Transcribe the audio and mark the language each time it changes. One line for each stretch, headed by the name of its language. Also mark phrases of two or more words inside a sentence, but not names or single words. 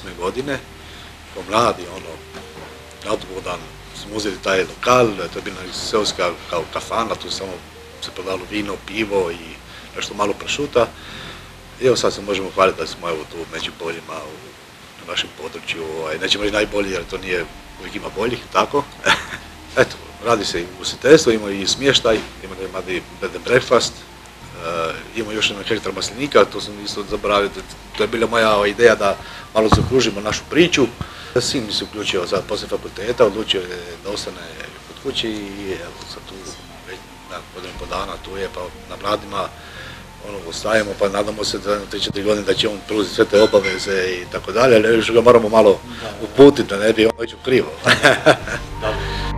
Croatian: godine, kao mladi, na autobusni dan smo uzeli taj lokal, to je bila seoska kao kafana, tu samo se prodalo vino, pivo i nešto malo pršuta. I evo sad se možemo hvaliti da smo evo tu među boljima na našem području, nećemo reći najbolji jer to nije, uvijek ima boljih, tako. Eto, radi se i ugostiteljstvo, ima i smještaj, ima i
English: bed and breakfast,
Croatian: ima još 1 hektar maslinika, to sam isto zaboravio, to je bila moja ideja da malo zaokružimo našu priču. Sin mi se uključio sad poslije fakulteta, odlučio je da ostane kod kući i evo sad tu već godinu i pol dana tu je, pa na mladima ostajemo, pa nadamo se da 3-4 godine da će on preuzeti sve te obaveze i tako dalje, ali još ga moramo malo uputiti da ne bi on išao krivo.